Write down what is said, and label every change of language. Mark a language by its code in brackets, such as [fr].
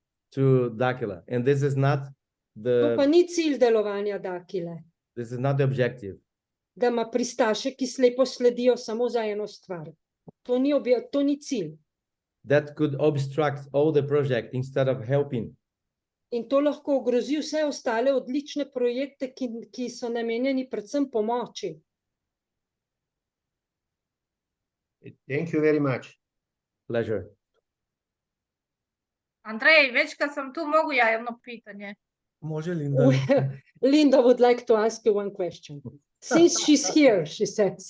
[en] To Dakila. And this is not [sl] To pa ni cilj delovanja Dakile. [en] This is not the objective. [sl] Da ima pristaše, ki slepo sledijo samo za eno stvar. To ni cilj. [en] That could obstruct all the project instead of helping. [sl] In to lahko ogrozi vse ostale odlične projekte, ki so namenjeni predvsem pomoči. [en] Thank you very much. Pleasure. [hr] Andrej, već kad sam tu, mogu ja jedno pitanje? Može, Linda. [en] Linda would like to ask you one question. Since she's here, she says.